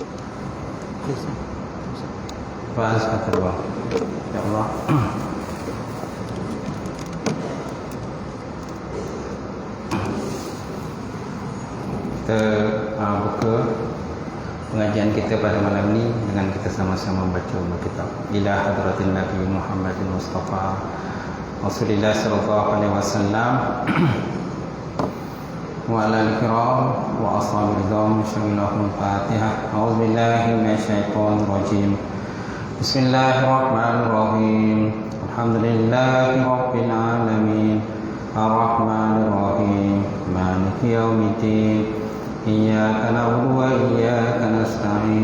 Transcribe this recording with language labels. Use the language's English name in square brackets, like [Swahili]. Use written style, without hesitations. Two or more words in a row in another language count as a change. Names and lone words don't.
[Indonesian] Cobaan 1 2. [Arabic] يا الله. [Indonesian] Kita buka pengajian kita pada malam ini dengan kita sama-sama baca kitab [Arabic] إلى حضرة النبي محمد المصطفى رسول الله صلى الله عليه وسلم وعلى الكرام وأصحاب الرضوان شاملهم فاتحة. أعوذ بالله من الشيطان الرجيم. بسم الله الرحمن الرحيم. الحمد لله رب العالمين. الرحمن الرحيم. مالك يوم الدين. إياك نعبد وإياك نستعين.